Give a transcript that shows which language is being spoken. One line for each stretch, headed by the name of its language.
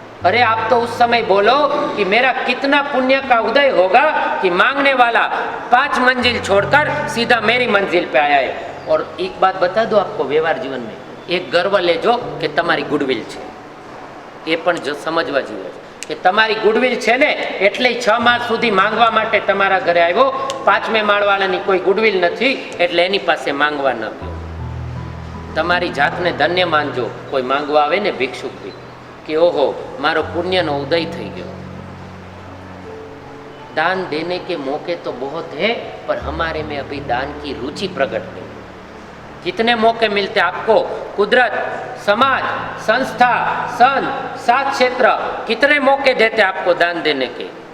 Hindi: अरे आप तो उस समय बोलो कि मेरा कितना पुण्य का उदय होगा कि मांगने वाला 5 मंजिल छोड़कर सीधा मेरी मंजिल पे आया है। और एक बात बता दो आपको, व्यवहार जीवन में एक
Gujarati: गर्व लेजो कि तमारी
Hindi: गुडविल है।
Gujarati: એ પણ જો સમજવા જોઈએ કે તમારી ગુડવિલ છે ને, એટલે 6 માસ સુધી માંગવા માટે તમારા ઘરે આવ્યો। 5મે માળવાળાની કોઈ ગુડવિલ નથી, એટલે એની પાસે માંગવા ન ગયો। તમારી જાતને ધન્ય માનજો। કોઈ માંગવા આવે ને ભિક્ષુક ભી કે ઓહો મારો પુણ્યનો ઉદય થઈ ગયો।
Hindi: दान देने के मौके तो बहुत है, पर हमारे में अभी दान की रुचि प्रकट नहीं। कितने मौके मिलते आपको? कुदरत, समाज, संस्था, संत, 7 क्षेत्र, कितने मौके देते आपको दान देने के?